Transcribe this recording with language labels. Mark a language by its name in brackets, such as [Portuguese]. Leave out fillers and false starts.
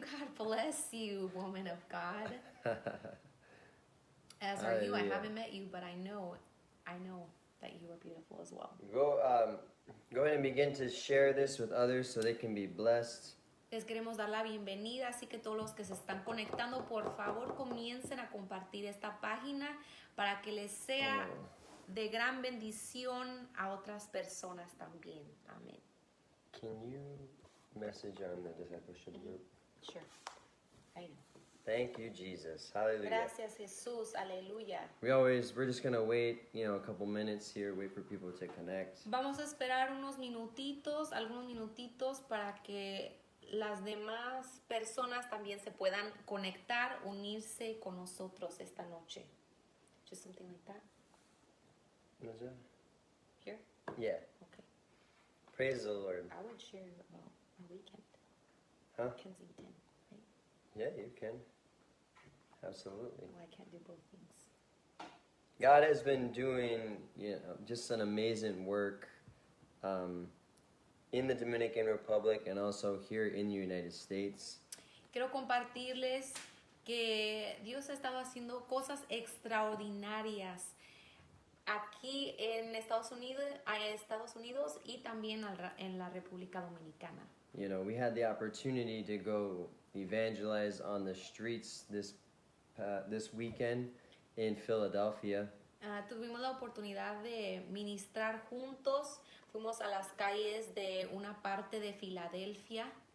[English] God bless you, woman of God. As are you. I Hallelujah. haven't met you, but I know that you are beautiful as well. Go ahead and begin to share this with others so they can be blessed. [Spanish] Les queremos dar la bienvenida, así que todos los que se están conectando, por favor, comiencen a compartir esta página para que les sea de gran bendición a otras personas también. Amén. [English] Can you message on the discipleship group? Sure. I know. Thank you, Jesus. Hallelujah. [Spanish] Gracias, Jesús. Aleluya. [English] We're just going to wait, a couple minutes here, wait for people to connect. [Spanish] Vamos a esperar algunos minutitos para que las demás personas también se puedan conectar, unirse con nosotros esta noche. [English] Just something like that. What's that? Here? Yeah. Okay. Praise the Lord. I would share about our weekend. Huh? Kensington, right? Yeah, you can. Absolutely. Well, I can't do both things. God has been doing, just an amazing work in the Dominican Republic and also here in the United States. [Spanish] Quiero compartirles que Dios ha estado haciendo cosas extraordinarias aquí en Estados Unidos y también en la República Dominicana. [English] We had the opportunity to go evangelize on the streets this weekend in Philadelphia. [Spanish] Tuvimos la oportunidad de ministrar juntos. Fuimos a las calles de una parte de Filadelfia.